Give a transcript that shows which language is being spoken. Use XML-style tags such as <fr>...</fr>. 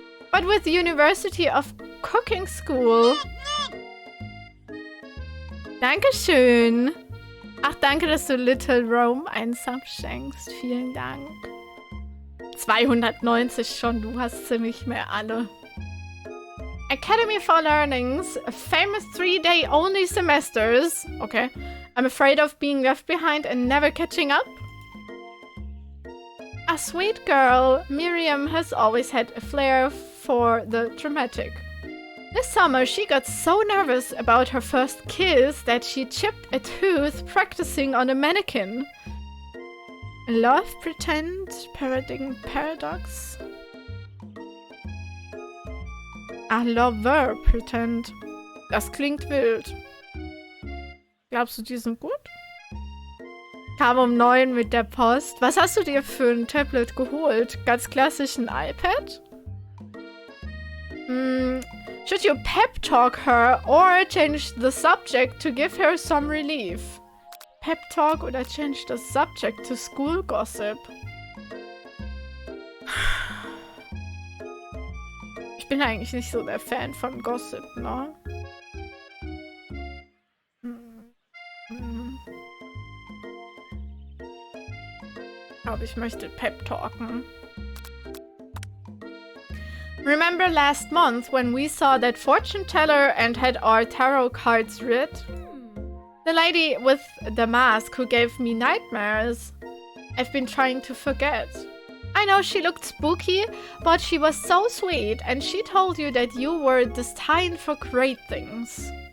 <en>But with the University of Cooking School...</en> <de>Dankeschön. Ach, danke, dass du Little Rome einen Sub schenkst. Vielen Dank. 290 schon, du hast sie nicht mehr alle.</de> <en>Academy for Learnings, famous 3-day only semesters. Okay. I'm afraid of being left behind and never catching up. A sweet girl, Miriam has always had a flair for the dramatic. This summer, she got so nervous about her first kiss that she chipped a tooth practicing on a mannequin. Love pretend, parodying paradox. Ah, lover pretend.</en> <de>Das klingt wild. Glaubst du, die sind gut? Kam um 9 mit der Post. Was hast du dir für ein Tablet geholt? Ganz klassisch ein iPad?</de> <en>Should you pep talk her or change the subject to give her some relief? Pep talk oder change the subject to school gossip?</en> <de>Ich bin eigentlich nicht so der Fan von Gossip, ne? Aber ich möchte pep talken.</de> <en>Remember last month when we saw that fortune teller and had our tarot cards read? The lady with the mask who gave me nightmares. I've been trying to forget. I know she looked spooky, but she was so sweet and she told you that you were destined for great things.</en>